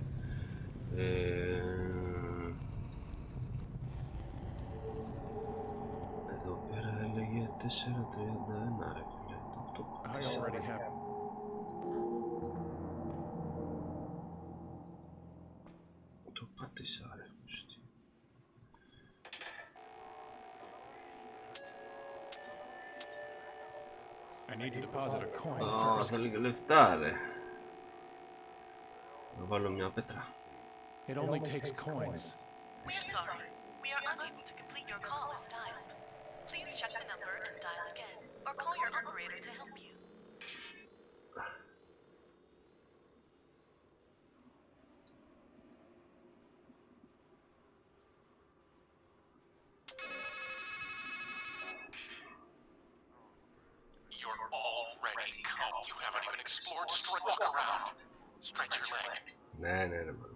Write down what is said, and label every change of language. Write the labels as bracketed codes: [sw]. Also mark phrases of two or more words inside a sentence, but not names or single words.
[el] Εδώ πέρα έλεγε 4:31, ρε φίλε. Το πάτησα. Το πάτησα, ρε. [en] I need to deposit a coin first. [el] Θέλει και λεφτά, ρε. Να βάλω μια πέτρα. [en] It only takes coins. We're sorry. We are unable to complete your call as dialed. Please check the number and dial again, or call your operator to help you. You're already come. You haven't even explored Walk around. Stretch your leg. [el] Ναι, μάλλον.